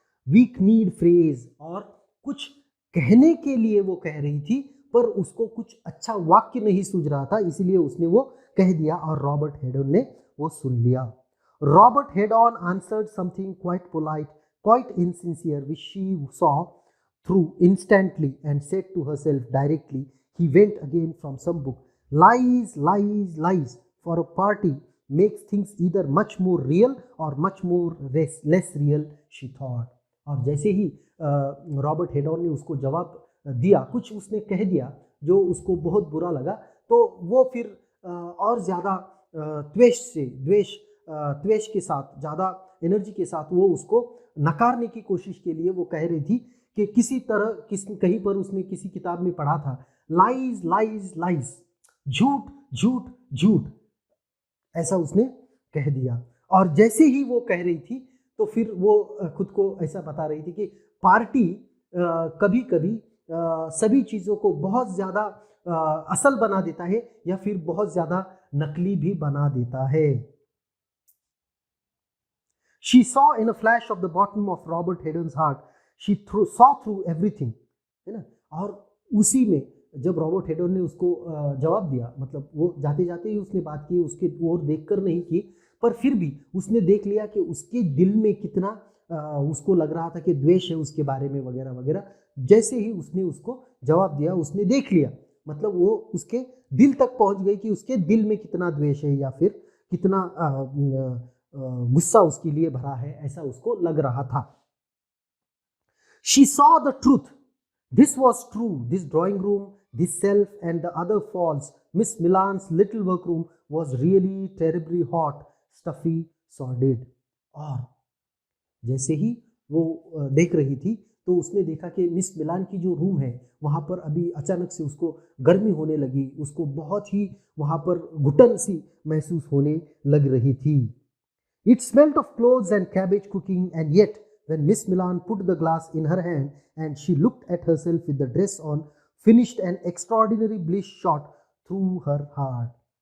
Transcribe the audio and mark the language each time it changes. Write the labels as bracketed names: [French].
[English] weak need phrase, [Hindi] और कुछ कहने के लिए वो कह रही थी पर उसको कुछ अच्छा वाक्य नहीं सूझ रहा था, इसीलिए उसने वो कह दिया और रॉबर्ट हेड ऑन ने वो सुन लिया। [English] Robert head on answered something quite polite, quite insincere, which she saw through instantly and said to herself directly. He went again from some book. Lies, lies, lies for a party makes things either much more real or much more less real, she thought. [Hindi] और जैसे ही Robert हेडॉन ने उसको जवाब दिया, कुछ उसने कह दिया जो उसको बहुत बुरा लगा, तो वो फिर और ज़्यादा द्वेष के साथ, ज़्यादा एनर्जी के साथ वो उसको नकारने की कोशिश के लिए वो कह रही थी कि कहीं पर उसने किसी किताब में पढ़ा था, [English] lies lies lies, [Hindi] झूठ झूठ झूठ, ऐसा उसने कह दिया। और जैसे ही वो कह रही थी तो फिर वो खुद को ऐसा बता रही थी कि पार्टी कभी कभी सभी चीज़ों को बहुत ज़्यादा असल बना देता है या फिर बहुत ज़्यादा नकली भी बना देता है। [English] She saw in a flash of the bottom of Robert Hedon's heart. She saw through everything, [Hindi] है ना। और उसी में जब रॉबर्ट हेडन ने उसको जवाब दिया, मतलब वो जाते जाते ही उसने बात की, उसके ओर देखकर नहीं की, पर फिर भी उसने देख लिया कि उसके दिल में कितना उसको लग रहा था कि द्वेष है उसके बारे में वगैरह वगैरह। जैसे ही उसने उसको जवाब दिया, उसने देख लिया, मतलब वो उसके दिल तक पहुंच गई कि उसके दिल में कितना द्वेष है या फिर कितना गुस्सा उसके लिए भरा है, ऐसा उसको लग रहा था। [English] She saw the truth. This was true. This drawing room, this self and the other false, Miss Milan's little workroom was really terribly hot, stuffy, sordid. [Hindi] और जैसे ही वो देख रही थी तो उसने देखा कि मिस मिलान की जो रूम है वहाँ पर अभी अचानक से उसको गर्मी होने लगी, उसको बहुत ही वहाँ पर घुटन सी महसूस होने लग रही थी. [English] It smelt of clothes and cabbage cooking, and yet, when Miss Milan put the glass in her hand and she looked at herself with the dress on, finished an extraordinary bliss shot through her heart.